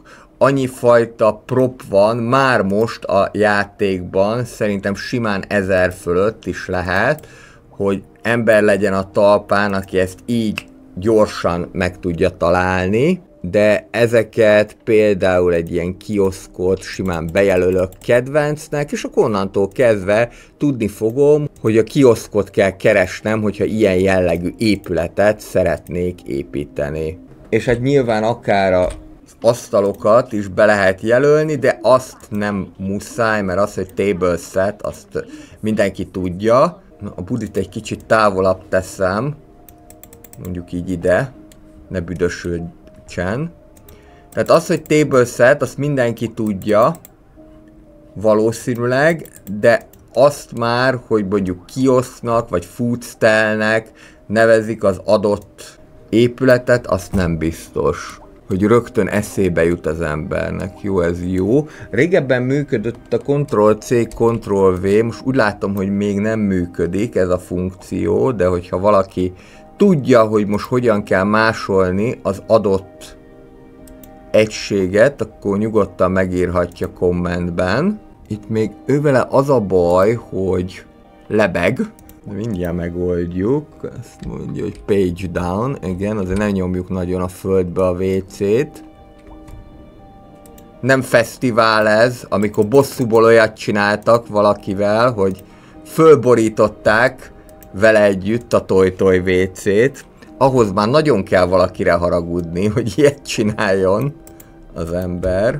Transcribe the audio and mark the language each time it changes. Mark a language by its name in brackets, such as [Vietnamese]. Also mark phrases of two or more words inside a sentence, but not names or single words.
[Hungarian] Annyi fajta prop van már most a játékban, szerintem simán 1000 fölött is lehet, hogy ember legyen a talpán, aki ezt így gyorsan meg tudja találni, de ezeket például egy ilyen kioszkot simán bejelölök kedvencnek, és akkor onnantól kezdve tudni fogom, hogy a kioszkot kell keresnem, hogyha ilyen jellegű épületet szeretnék építeni. És hát nyilván akár az asztalokat is be lehet jelölni, de azt nem muszáj, mert az, hogy [English] table set, [Hungarian] azt mindenki tudja. A budit egy kicsit távolabb teszem, mondjuk így ide, ne büdösödjen. Tehát az, hogy [English] table set, [Hungarian] azt mindenki tudja, valószínűleg, de azt már, hogy mondjuk kioszknak, vagy foodstyle-nek nevezik az adott épületet, azt nem biztos, hogy rögtön eszébe jut az embernek. Jó, ez jó. Régebben működött a Ctrl-C, Ctrl-V, most úgy látom, hogy még nem működik ez a funkció, de hogyha valaki tudja, hogy most hogyan kell másolni az adott egységet, akkor nyugodtan megírhatja kommentben. Itt még ővele az a baj, hogy lebeg, de mindjárt megoldjuk. Ezt mondja, hogy [English] page down, [Hungarian] igen, azért nem nyomjuk nagyon a földbe a WC-t. Nem fesztivál ez, amikor bosszúból olyat csináltak valakivel, hogy fölborították vele együtt a Toy WC-t. Ahhoz már nagyon kell valakire haragudni, hogy ilyet csináljon az ember.